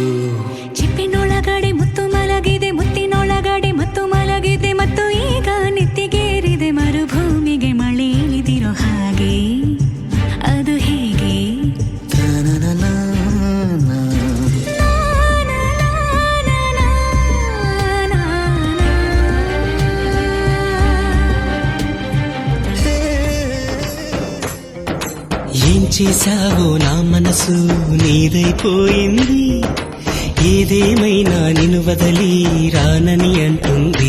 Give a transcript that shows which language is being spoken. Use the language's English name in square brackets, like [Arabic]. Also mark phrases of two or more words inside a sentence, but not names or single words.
[Kannada] ಚಿಪ್ಪಿನೊಳಗಡೆ ಮುತ್ತು ಮಲಗಿದೆ, ಮುತ್ತಿನೊಳಗಡೆ ಮತ್ತು ಮಲಗಿದೆ, ಮತ್ತು ಈಗ ನೆತ್ತಿಗೇರಿದೆ ಮರುಭೂಮಿಗೆ ಮಳೆ ಇಳಿದಿರೋ ಹಾಗೆ. ಅದು ಹೇಗೆ? [Telugu] ఏం చేశావో నా మనసు నీదైపోయింది, ఏదేమైనా నిన్ను వదలి రానని అంటుంది.